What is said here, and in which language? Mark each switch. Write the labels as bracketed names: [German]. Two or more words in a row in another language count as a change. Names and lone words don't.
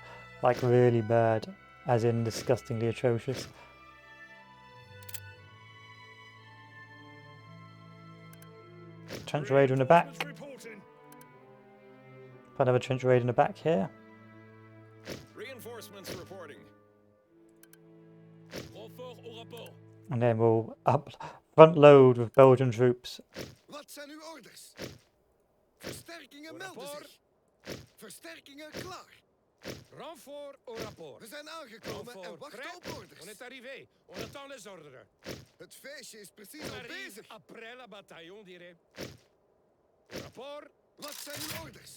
[English] Like really bad, as in disgustingly atrocious. Trench raid in the back. Another trench raid in the back here. Reinforcements reporting. [French] Renfort au rapport. [English] And then we'll front load with Belgian troops. [Dutch] Wat zijn uw orders? Versterkingen melden zich. Versterkingen klaar. [French] Renfort au rapport. [Dutch] We zijn aangekomen en [French] Renfort [Dutch] wachten [French] prêt. [Dutch] op [French] On [Dutch] orders. [French] est arrivé. On attend les ordres. [Dutch] Het feestje is precies al [French] Arrive [Dutch] bezig. [French] après la bataille, on dirait. Rapport. [Dutch] Wat zijn uw orders?